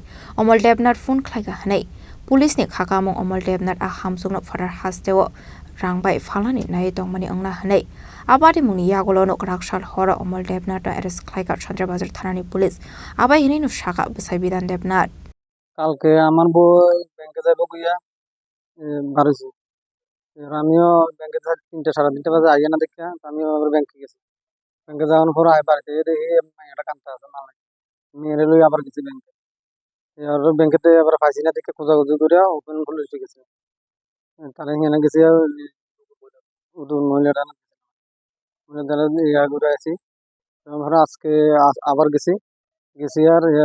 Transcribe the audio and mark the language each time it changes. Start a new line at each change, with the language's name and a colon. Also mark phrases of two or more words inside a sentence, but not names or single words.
Kok Borok: Omol debnat phone Khlaikha henei. Police ni khakamong omol debnat a hamsungno farar hastewo. Rang bai falani naitokmani ongna henei. Patimung yagolo no rakshal hora omol debnat arrest Khlaikha Santirbazar Thanani police. Abai henei no shaka besai bidan debnat.
Bangla: কালকে আমার বউ ব্যাংকে যাবো গিয়া বাড়িছি আমিও ব্যাংকে 3টা সাড়ে 3টা বাজে আইয়া না দেখে আমিও আবার ব্যাংকে গেছি ব্যাংকে যাওয়ার পর আই বাড়িতে দেখি মেয়েটা কাঁদতে আছে না মেয়েরে লই আবার গেছি ব্যাংকে আর ব্যাংকেতে আবার পাইছি না দেখে খোঁজাখুঁজি করে ওপেন পুলিশে গেছে তারা এখানে গেছি মহিলাটা মহিলাটা ইয়া করে আছি ধরো আজকে আবার গেছি আর